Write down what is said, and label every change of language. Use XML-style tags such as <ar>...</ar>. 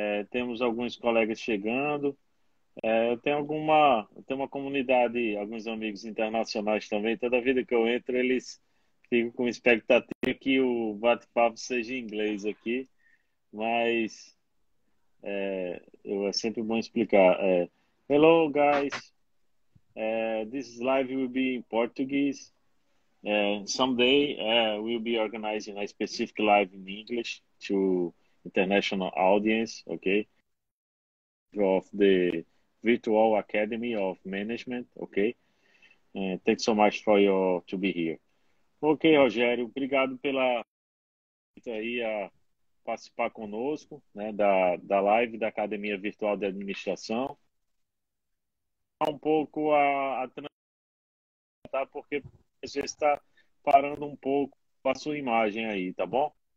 <pt>Temos alguns colegas chegando. Eu tenho uma comunidade, alguns amigos internacionais também. Toda vida que eu entro, eles ficam com expectativa que o bate-papo seja em inglês aqui, mas é sempre bom explicar.</pt> <en>Hello, guys. This live will be in Portuguese. Someday we'll be organizing a specific live in English to international audience, okay, of the Virtual Academy of Management, okay. Thanks so much for your to be here.</en> <pt>Ok, Rogério, obrigado pela aí a participar conosco, né, da live da Academia Virtual de Administração. Um pouco a tratar, porque às vezes está parando um pouco a sua imagem aí, tá bom?</pt>